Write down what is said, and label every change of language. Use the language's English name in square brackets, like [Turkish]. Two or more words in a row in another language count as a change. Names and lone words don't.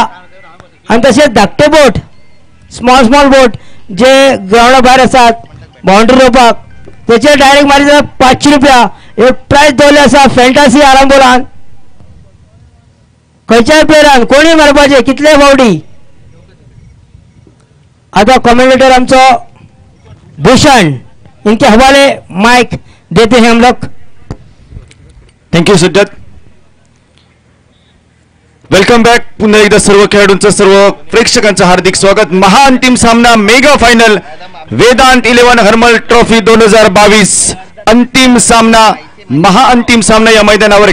[Konkani] आणि तशेंच धाकटे बोट [English] small boat [Konkani] जे ग्राउंडा भायर आसात बाउंड्री रोवपाक तेचे डायरेक्ट मारी जाल्यार 500 रुपया. एक प्रायज दवरले आसा फॅन्टासी आरांबोलान. खंयच्याय प्लेयरान कोणी मारपाचे कितले फावटी. [Hindi] आता कमेंटेटर आमचो भूषण इनके हवाले माइक देते हैं हम लोग. [English] Thank you Sujat. Welcome back. [Marathi] पुन्हा एकदा सर्व खेळाडूंचं सर्व प्रेक्षकांचं हार्दिक स्वागत. महाअंतिम सामना [English] mega final [Marathi] वेदांत 11 हर्मल ट्रॉफी 2022 अंतिम सामना, महाअंतिम सामना या मैदानावर.